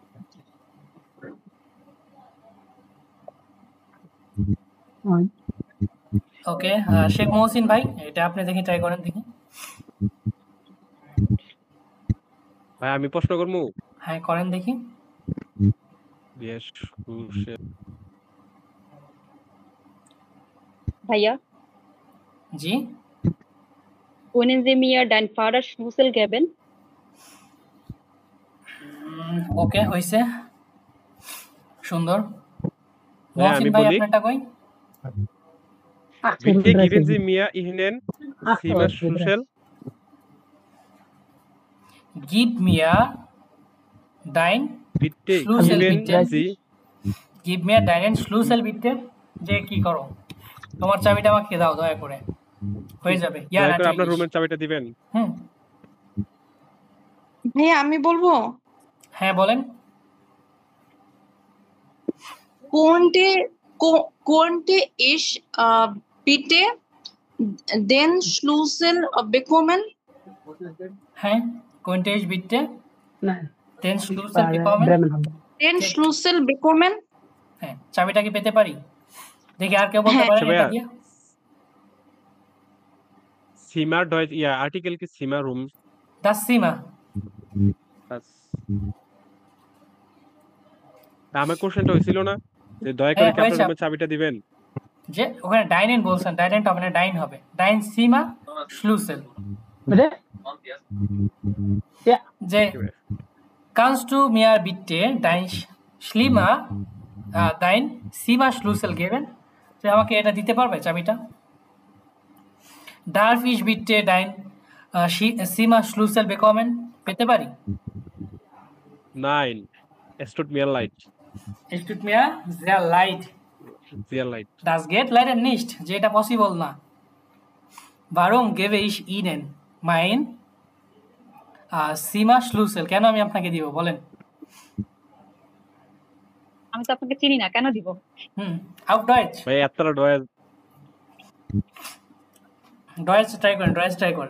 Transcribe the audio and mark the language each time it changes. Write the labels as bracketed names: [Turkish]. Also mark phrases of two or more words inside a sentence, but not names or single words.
[Bangla] ওকে, শেখ মহসিন ভাই, এটা আপনি দেখি ট্রাই করেন দেখি। ভাই আমি প্রশ্ন করবো? হ্যাঁ করেন দেখি। [English] Yes, [Bangla] ভাইয়া, জি, [German] können Sie mir dein Vater Schlüssel geben? [Bangla] ওকে হইছে, সুন্দর। ভাই মহসিন আমি ভাই বলি, আপনারটা কই? [German] bitte geben Sie mir Ihnen Zimmer Schlüssel. Gib mir dein Bitte Schlüssel geben bitte। Sie Gib mir deinen Schlüssel bitte, [Bangla] যে কি করো, তোমার চাবিটা আমাকে দাও দয়া করে, হয়ে যাবে। ইয়া দয়া করে আপনার [German] natürlich। [Bangla] রুমের চাবিটা দিবেন। হুম, ভাইয়া আমি বলবো, হ্যাঁ বলেন। [German] konnte ich bitte den Schlüssel bekommen? হ্যাঁ, könnte ich bitte Nein, den Schlüssel bekommen? [Bangla] Bremen হবে। Den Schlüssel bekommen? হ্যাঁ, চাবিটা কি পেতে পারি? দেখি আর কেউ বলতে হ্যাঁ। পারেন আচ্ছা এটা ভাইয়া, দিয়ে। [German] Zimmer Deutsch, [Bangla] ইয়া আর্টিকেল কি Zimmer রুম? [German] Das Zimmer। [Bangla] আমার কোশ্চেনটা হয়েছিল না যে দয়া করে কি আপনার হয়েছে। রুমের চাবিটা দিবেন? যে ওখানে ডাইনেন বলছেন, ডাইনেন হবে না, ডাইন হবে। [German] dein Zimmer Schlüssel. Bitte? Ja, যে kannst du mir bitte dein dein Zimmer Schlüssel geben? [Bangla] যে আমাকে এটা দিতে পারবে চাবিটা? [German] Darf ich bitte dein Zimmer Schlüssel bekommen? [Bangla] পেতে পারি? [German] Nein, es tut mir leid. Es tut mir sehr leid. Sehr leid. Das geht leider nicht, [Bangla] যে এটা পসিবল না। [German] Warum gebe ich Ihnen mein Zimmer Schlüssel? [Bangla] কেন আমি আপনাকে দিব বলেন? আমি তো আপনাকে চিনি না, কেন দিব? [German] Auf Deutsch। [Bangla] ভাই এতটা Deutsch ট্রাই করেন।